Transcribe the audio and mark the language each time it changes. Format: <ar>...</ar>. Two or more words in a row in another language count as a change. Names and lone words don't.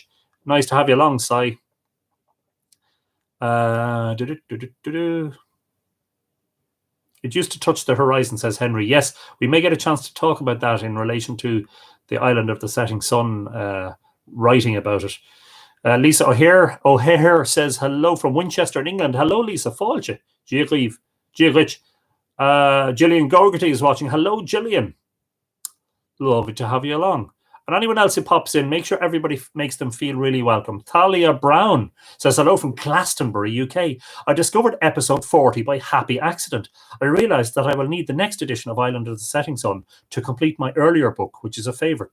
<en>Nice to have you along, Cy. It used to touch the horizon, says Henry. Yes, we may get a chance to talk about that in relation to the island of the setting sun, writing about it. Lisa O'Hare says, hello from Winchester in England. Hello, Lisa. Fáilte. Giaglitch. Gillian Gogarty is watching. Hello, Gillian. Lovely to have you along. And anyone else who pops in, make sure everybody makes them feel really welcome. Thalia Brown says, hello from Glastonbury, UK. I discovered episode 40 by happy accident. I realised that I will need the next edition of Island of the Setting Sun to complete my earlier book, which is a favourite.</en>